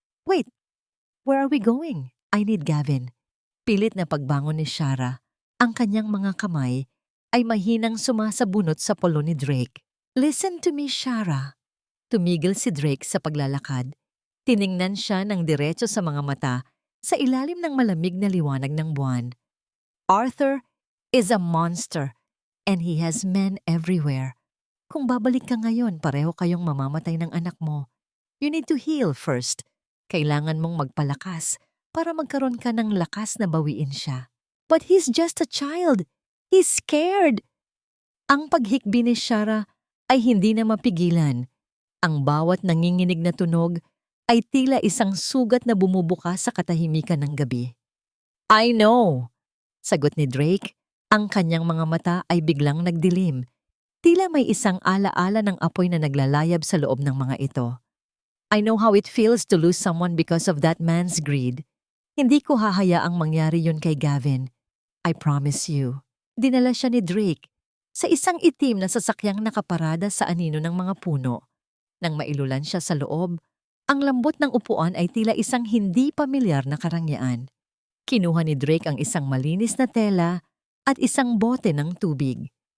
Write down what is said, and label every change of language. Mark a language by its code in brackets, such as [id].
[en] Wait, where are we going? I need Gavin. [tl] Pilit na pagbangon ni Shara. Ang kanyang mga kamay ay mahinang sumasabunot sa polo ni Drake. [en] Listen to me, Shara. [tl] Tumigil si Drake sa paglalakad. Tiningnan siya ng diretso sa mga mata sa ilalim ng malamig na liwanag ng buwan. [en] Arthur is a monster and he has men everywhere. [tl] Kung babalik ka ngayon, pareho kayong mamamatay ng anak mo. [en] You need to heal first. [tl] Kailangan mong magpalakas para magkaroon ka ng lakas na bawiin siya. [en] But he's just a child. He's scared. [tl] Ang paghikbi ni Shara ay hindi na mapigilan. Ang bawat nanginginig na tunog ay tila isang sugat na bumubukas sa katahimikan ng gabi. [en] I know, [tl] sagot ni Drake. Ang kanyang mga mata ay biglang nagdilim. Tila may isang alaala ng apoy na naglalayab sa loob ng mga ito. [en] I know how it feels to lose someone because of that man's greed. [tl] Hindi ko hahayaang mangyari yun kay Gavin. [en] I promise you. [tl] Dinala siya ni Drake sa isang itim na sasakyang nakaparada sa anino ng mga puno. Nang mailulan siya sa loob, ang lambot ng upuan ay tila isang hindi pamilyar na karangyaan. Kinuha ni Drake ang isang malinis na tela at isang bote ng tubig.